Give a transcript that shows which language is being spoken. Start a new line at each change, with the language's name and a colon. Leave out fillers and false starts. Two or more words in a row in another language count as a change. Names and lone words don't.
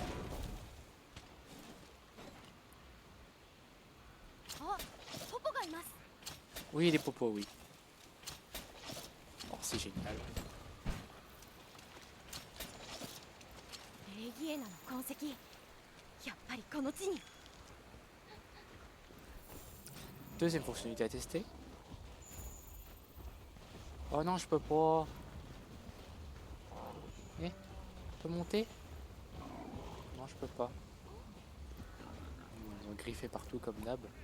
Japanese: あ、ポポがいます。
French: oui les popos, oui. Oh, c'est génial.
Japanese: レイギエナの痕跡。やっぱりこの地に。
French: Deuxième fonctionnalité à tester. Oh non, je peux pas. Eh, je peux monter? Non, je peux pas. Ils ont griffé partout comme d'hab.